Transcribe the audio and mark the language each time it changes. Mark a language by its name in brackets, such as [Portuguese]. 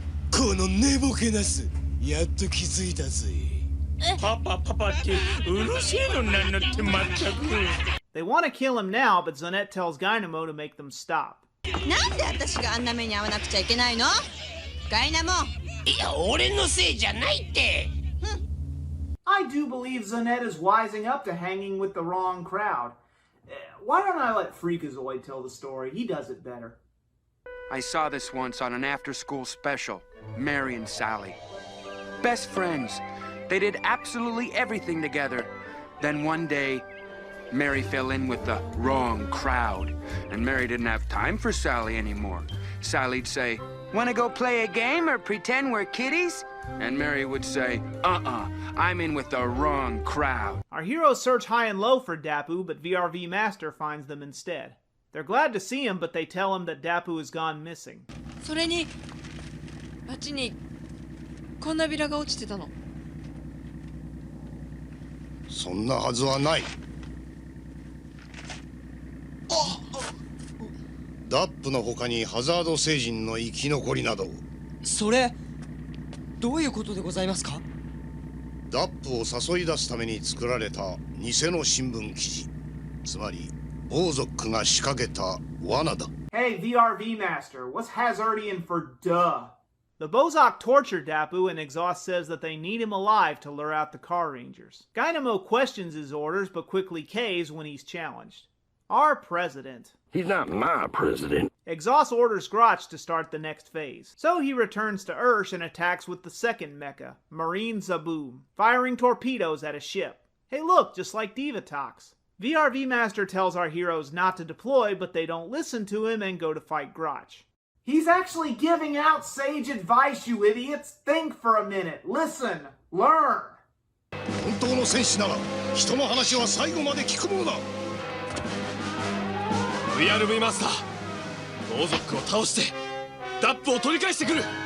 [Japanese] この寝ぼけなすやっと気づいたぜパパパパってうるせえのなんのってまったく [English] They want to kill him now, but Zonette tells Dynamo to make them stop. [Japanese] なんで私があんな目に遭わなくちゃいけないの？ガイナモ。いや俺のせいじゃないって [English] I do believe Zonette is wising up to hanging with the wrong crowd. Why don't I let Freakazoid tell the story? He does it better. I saw this once on an after-school special. Mary and Sally. Best friends. They did absolutely everything together. Then one day, Mary fell in with the wrong crowd. And Mary didn't have time for Sally anymore. Sally'd say, "Wanna go play a game or pretend we're kitties?" And Mary would say, I'm in with the wrong crowd. Our heroes search high and low for Dappu, but VRV Master finds them instead. They're glad to see him, but they tell him that Dappu has gone missing. [Japanese] それにあっちにこんなビラが落ちてたの。そんなはずはないダップの他にハザード星人の生き残りなどそれどういうことでございますか？ダップを誘い出すために作られた偽の新聞記事つまりボーゾックが仕掛けた罠だ [English] Hey, VRV Master, what's Hazardian for duh? The Bozok torture Dappu, and Exhaust says that they need him alive to lure out the Carrangers. Dynamo questions his orders, but quickly caves when he's challenged. Our president. He's not my president. Exhaust orders Grotch to start the next phase. So he returns to Ursh and attacks with the second mecha, Marine Zaboom, firing torpedoes at a ship. Hey look, just like Divatox. VRV Master tells our heroes not to deploy, but they don't listen to him and go to fight Grotch. He's actually giving out sage advice, you idiots! Think for a minute, listen, learn! [Japanese] 本当の戦士なら人の話は最後まで聞くものだ VRV マスターボーゾックを倒してダップを取り返してくる